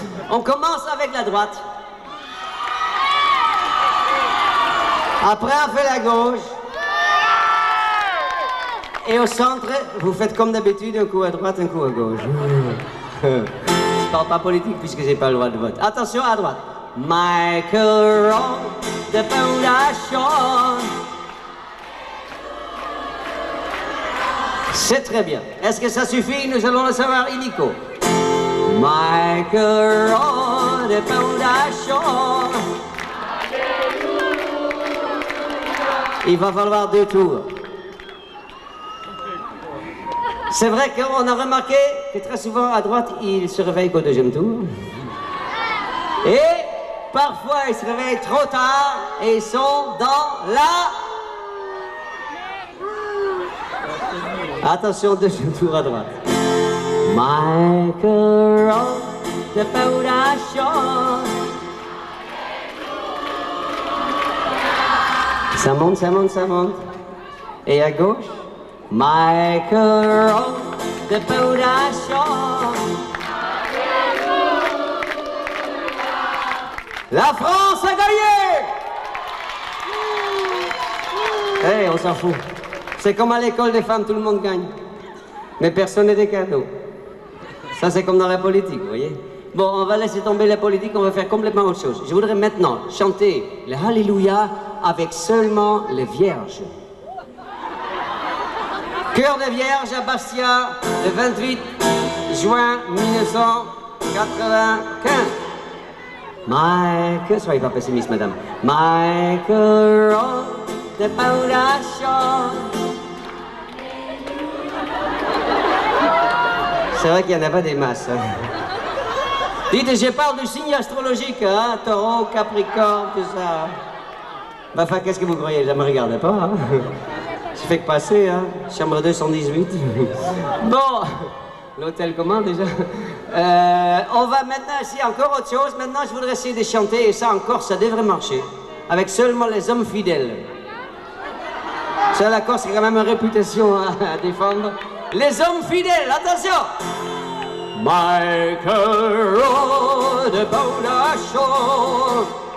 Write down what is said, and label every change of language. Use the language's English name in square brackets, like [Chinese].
[French] On commence avec la droite. Après on fait la gauche. Et au centre, vous faites comme d'habitude, un coup à droite, un coup à gauche. Je parle pas politique puisque j'ai pas le droit de vote. Attention à droite. [English] Michael rode about the shore. [French] C'est très bien. Est-ce que ça suffit? Nous allons le savoir illico. [English] Michael rode about the shore. [French] Il va falloir 2 tours. C'est vrai qu'on a remarqué que très souvent à droite, ils se réveillent qu'au 2e tour. Et parfois, ils se réveillent trop tard et ils sont dans la... Attention, 2e tour à droite. [English] Michael rode about the shore. [French] Ça monte, ça monte, ça monte. Et à gauche, [English] Michael rode about the shore. [French] La France a gagné! Hey, on s'en fout. C'est comme à l'école des femmes, tout le monde gagne. Mais personne n'est des cadeaux. Ça, c'est comme dans la politique, vous voyez? Bon, on va laisser tomber la politique, on va faire complètement autre chose. Je voudrais maintenant chanter le Alléluia avec seulement les vierges. Chœur des Vierges à Bastia, le 28 juin 1995. Michael, soyez pas pessimiste, madame. [English] Michael rode about the shore. [French] C'est vrai qu'il n'y en a pas des masses. Hein. Dites, je parle du signe astrologique, hein, Taureau, Capricorne, tout ça. Enfin, qu'est-ce que vous croyez? Je ne me regardais pas, hein? Je fais que passer, hein? Chambre 218. Bon, l'hôtel comment déjà? On va maintenant essayer encore autre chose. Maintenant, je voudrais essayer de chanter, et ça encore, ça devrait marcher. Avec seulement les hommes fidèles. Ça, la Corse, c'est quand même une réputation à défendre. Les hommes fidèles, attention! [English] Michael Road about our shore.